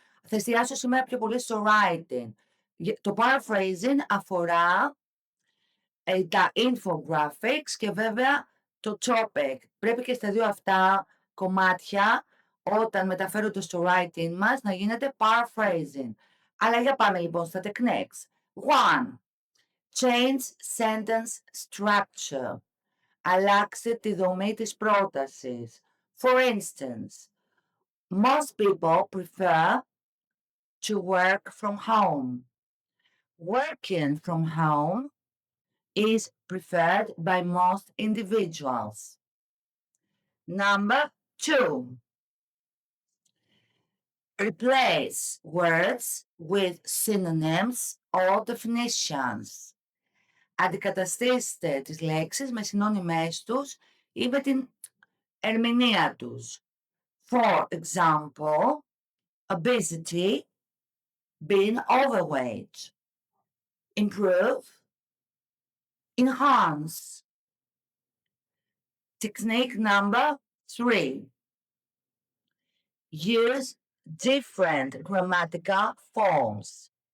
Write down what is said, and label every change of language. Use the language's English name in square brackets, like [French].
[Greek] Θα εστιάσω σήμερα πιο πολύ στο writing. Το paraphrasing αφορά τα infographics και βέβαια το topic. Πρέπει και στα δύο αυτά κομμάτια όταν μεταφέρονται στο writing μας να γίνεται paraphrasing. Αλλά για πάμε λοιπόν στα techniques. [English] 1. Change sentence structure. [Greek] Αλλάξτε τη δομή της πρότασης. [English] For instance, most people prefer to work from home. Working from home is preferred by most individuals. Number 2. Replace words with synonyms or definitions. [Greek] Αντικαταστήστε τις λέξεις με συνώνυμές τους ή με την ερμηνεία τους. [English] For example, obesity, being overweight. Improve, enhance. Technique number 3. Use different grammatical forms.